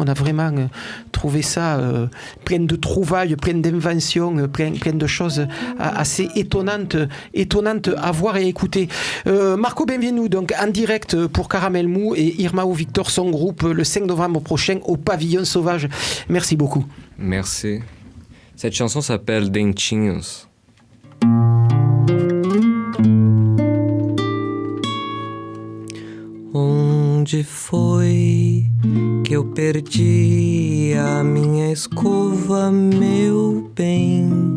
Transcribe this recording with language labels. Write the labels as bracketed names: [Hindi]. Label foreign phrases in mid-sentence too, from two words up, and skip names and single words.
[French] On a vraiment trouvé ça plein de trouvailles, plein d'inventions, plein de choses assez étonnantes à voir et écouter. Marco Benvenu, donc en direct pour Caramel Mou et Irmão Victor, son groupe, le 5 novembre prochain au Pavillon Sauvage. Merci beaucoup. Merci. Cette chanson s'appelle Dentinhos. [Portuguese] Onde foi que eu perdi a minha escova, meu bem?